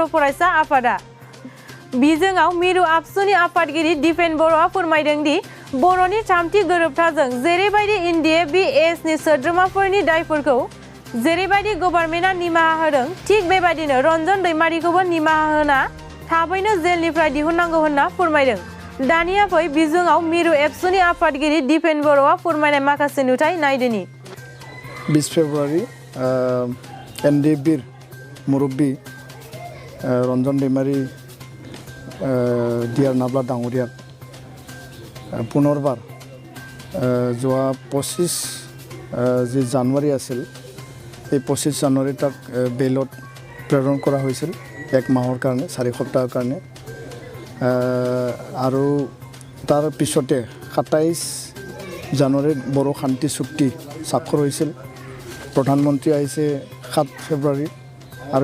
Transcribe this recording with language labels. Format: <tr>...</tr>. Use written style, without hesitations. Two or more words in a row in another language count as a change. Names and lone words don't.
<brx>फरायसा आफादा बिजोङाव मिरु आबसुनि आफादगिरि दिपेन बर'आ फोरमायदों दि बर'नि थामथि गोरोबथाजों जेरैबायदि एनडिएफबि एसनि सोद्रोमाफोरनि दायफोरखौ जेरैबायदि गभर्नमेन्टआ निमाहा होदों थिग बेबायदिनो रन्जन दैमारिखौबो निमाहा होना थाबैनो जेलनिफ्राय दिहुननांगौ होनना फोरमायदों दानिया फै बिजोङाव मिरु एबसुनि आफादगिरि दिपेन बर'आ फोरमायनाय माखासे नुथाय नायदोनि 20 फेब्रुवारि एनडिएफबि मुरब्बी रन्जन दैमारि डिआर नाब्ला</brx> <as>डाঙৰীয়া পুনৰবাৰ যোৱা 25 যে জানুৱাৰী আছিল এই 25 জানুৱাৰী তাক বেলত প্ৰেৰণ কৰা হৈছিল এক মাহৰ কাৰণে 4 সপ্তাহৰ কাৰণে আৰু তাৰ পিছতে 27 জানুৱাৰীত বড়ো শান্তি চুক্তি স্বাক্ষৰ হৈছিল প্ৰধানমন্ত্ৰী আহিছে 7 ফেব্ৰুৱাৰী আৰু</as>